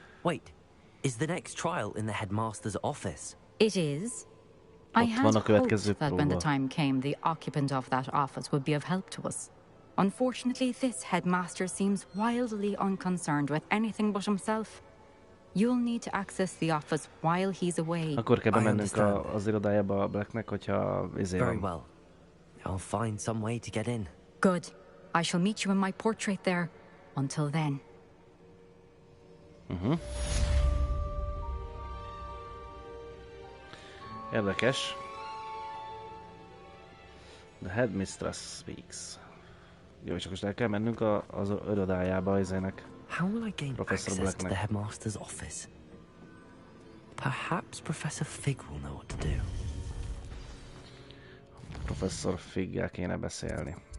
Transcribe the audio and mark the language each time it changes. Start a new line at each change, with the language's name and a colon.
English: Wait, is the next trial in the headmaster's office? It is. I had hoped that when the time came, the occupant of that office would be of help to us. Unfortunately, this headmaster seems wildly unconcerned with anything but himself. You'll need to access the office while he's away.
Hungarian: Akkor kell bemennünk az irodájába a Blacknek, hogyha
English: Very well. I'll find some way to get in. Good. I shall meet you in my portrait there. Until then.
Hungarian: Érdekes.
English: The headmistress speaks.
Hungarian: Jó, csak most el kell mennünk az irodájába ezének.
English: How will I gain access to the headmaster's office? Perhaps Professor Fig will know what to do.
Hungarian: Professor Figgel kéne beszélni.